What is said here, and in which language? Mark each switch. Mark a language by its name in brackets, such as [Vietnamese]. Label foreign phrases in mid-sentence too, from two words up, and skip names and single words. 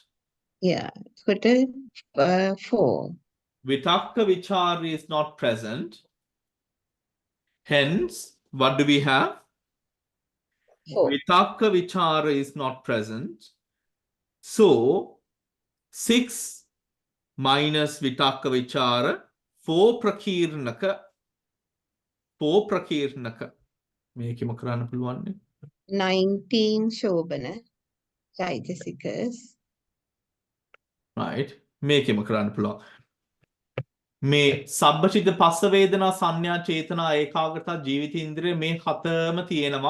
[English] Yeah, put 4. [Pali] Vitakka vichara [English] is not present. Hence, what do we have? 4. [Pali] Vitakka vichara [English] is not present. So, 6 minus [Pali] vitakka vichara, [English] 4 prakirnaka. 4 prakirnaka. [Sinhala] මේකම කරන්න පුළුවන්නේ. [English] 19 [Pali] Shobana Chaitasikas. [Sinhala] Right. මේකම කරන්න පුළුවන්. මේ සබ්බචිත්ත පස්ස වේදනා සංඥා චේතනා ඒකාග්‍රතා ජීවිත ඉන්ද්‍රිය මේ හතම තියෙනවා.